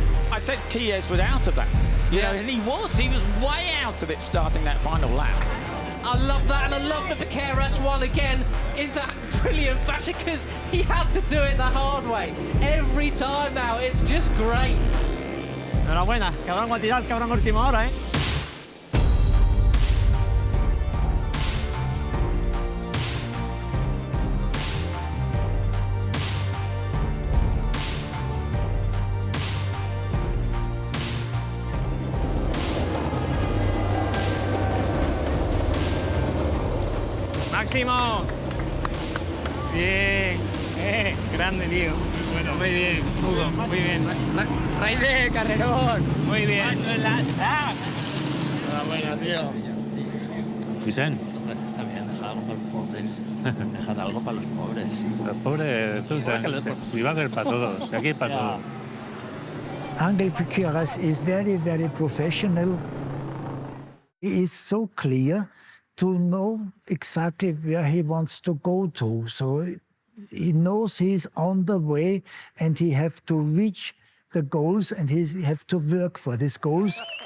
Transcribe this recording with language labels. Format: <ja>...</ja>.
<en>I said Quiles was out of that. You know, and he was way out of it starting that final lap. I love that, and I love that Paqueras won again in that brilliant fashion, because he had to do it the hard way. Every time now, it's just great.</en> <es>Enhorabuena, cabrón, va a tirar, cabrón, última hora, ¿eh? Máximo. Bien. Grande, tío. Bueno, muy bien, Hugo, muy bien. Raide, carrerón. Muy bien. Enhorabuena, tío. Vicent. Está bien, dejar algo para los pobres. Dejar algo para los pobres. Los pobres, tú, si va a ser para todos, aquí es para todos.</es> <en>Angel Paqueras is very, very professional. He is so clear to know exactly where he wants to go to. So he knows he's on the way and he has to reach the goals and he has to work for these goals.</en>